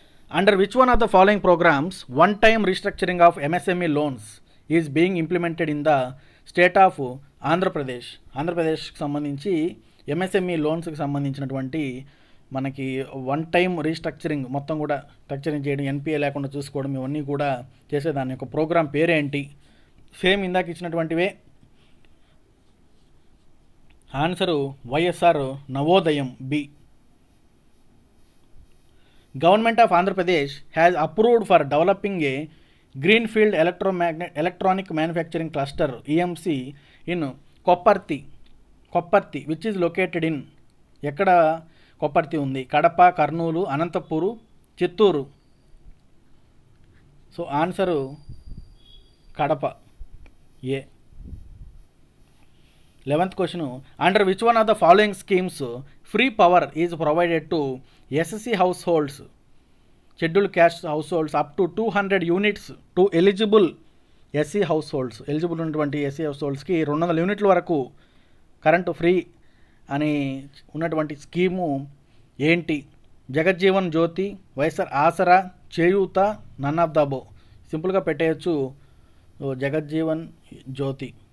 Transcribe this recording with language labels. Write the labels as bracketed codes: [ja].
[en] Under which one of the following programs one-time restructuring of MSME loans is being implemented in the state of Andhra Pradesh? [te] ఆంధ్రప్రదేశ్కి సంబంధించి MSME లోన్స్కి సంబంధించినటువంటి మనకి one time restructuring మొత్తం కూడా structuring చేయడం, NPA లేకుండా చూసుకోవడం, ఇవన్నీ కూడా చేసేదాని యొక్క ప్రోగ్రామ్ పేరేంటి? సేమ్ ఇందాక ఇచ్చినటువంటివే. Answer YSR Navodayam B. [en] Government of Andhra Pradesh has approved for developing a greenfield electronic manufacturing cluster EMC in Kopparthi, which is located in [te] ఎక్కడ కొప్పర్తి ఉంది? Kadapa, Kurnool, Anantapur, Chittoor. So answer Kadapa ఏ. [en] 11th question, under which one of the following schemes free power is provided to SC households, scheduled caste households up to 200 units to eligible SC households? [te] Eligible ఉన్నటువంటి SC హౌస్హోల్డ్స్కి 200 యూనిట్ల వరకు current free అని ఉన్నటువంటి scheme ఏంటి? జగజ్జీవన్ జ్యోతి, వైఎస్ఆర్ ఆసరా, చేయూత, none of the above. సింపుల్గా పెట్టేయచ్చు జగజ్జీవన్ జ్యోతి.